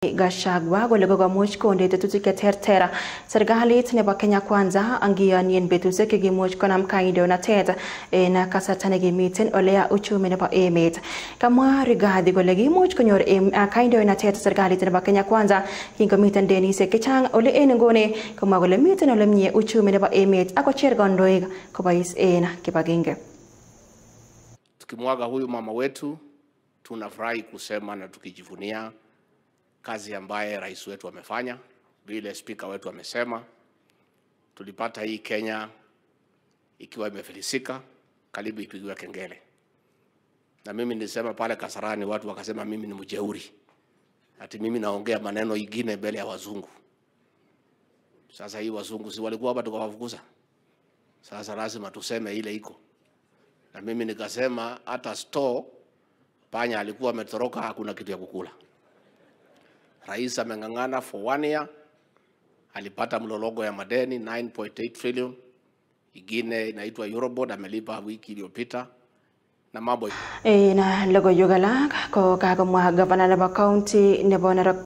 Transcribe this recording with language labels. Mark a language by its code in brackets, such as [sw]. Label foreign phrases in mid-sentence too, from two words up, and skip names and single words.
[kln] Gachagua kole kokomuch konde tetutik cheterter serikalit nebo Kenya Kwanza angiyonin betusiek chekimuch konam kandoinatet en kasarta nekimiten oleya uchumi nebo emet. Kamwa Rigathi kole kimuch konyor kandoinatet serikalit nebo Kenya Kwanza kingomiten denisiek chechang ole en nguni komwa kole miten ole mie uchumi nebo emet akocher kandoik kobois en kibagenge. [sw] Tukimwaga huyu mama wetu tunafurahi kusema na tukijivunia kazi ambaye rais wetu amefanya. Vile speaker wetu amesema, tulipata hii Kenya ikiwa imefilisika, karibu ipigiwe kengele. Na mimi nilisema pale Kasarani, watu wakasema mimi ni mjeuri, ati mimi naongea maneno ingine mbele ya wazungu. Sasa hii wazungu si walikuwa hapa tukawafukuza? Sasa lazima tuseme ile iko. Na mimi nikasema hata store panya alikuwa ametoroka, hakuna kitu ya kukula. Rais amengangana [en] for 1 year, [sw] alipata mlologo ya madeni 9.8 trillion, ingine inaitwa Eurobond amelipa wiki iliyopita na mambo [kln] na logo yugala ko kagamwa governor nebo county nebo Narok